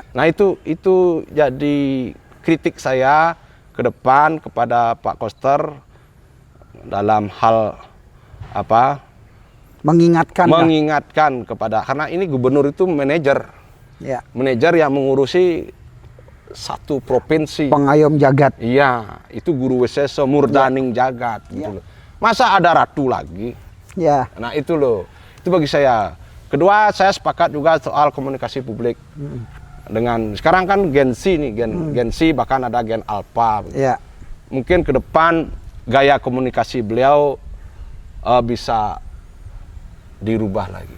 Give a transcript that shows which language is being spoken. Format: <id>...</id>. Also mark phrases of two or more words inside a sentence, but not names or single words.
<id>Nah itu jadi kritik saya ke depan kepada Pak Koster dalam hal apa? Mengingatkan kepada, karena ini gubernur itu manajer. Ya. Manajer yang mengurusi satu provinsi. Pengayom jagat. Iya, itu</id> <ban>guru weseso murdaning jagat</ban> <id>gitu loh. Masa ada ratu lagi? Ya. Nah itu loh, itu bagi saya. Kedua, saya sepakat juga soal komunikasi publik. Dengan sekarang kan Gen Z nih, Gen Z bahkan ada Gen Alpha. Ya. Mungkin ke depan gaya komunikasi beliau bisa dirubah lagi.</id>